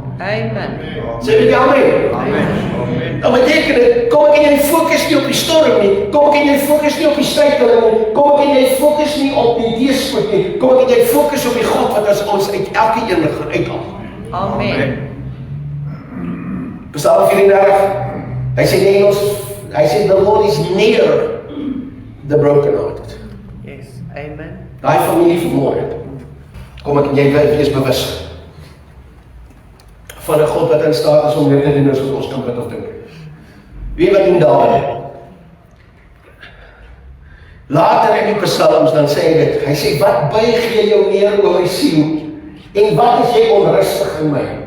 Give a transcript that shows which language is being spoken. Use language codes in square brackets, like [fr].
[af] Amen. Sê dit amen. Dan beteken dit, kom ek en jy fokus nie op die storm nie, kom ek en jy fokus nie op die struikeling nie, kom ek en jy fokus nie op die teëspoed nie, kom ek en jy fokus op die God wat ons uit elke een gaan uithaal. Amen. Psalm 34, hy sê in Engels, hy sê [en] the Lord is near the brokenhearted. Yes. Amen. [af] Daai familie vanmôre, kom ek en jy wees bewus van 'n God wat in staat is om net te doen as wat ons kan bid of dink. Wie wat doen daar? Later in die psalms dan sê hy dit, hy sê, wat buig jy jou neer oor my siel, en wat is jy onrustig in my?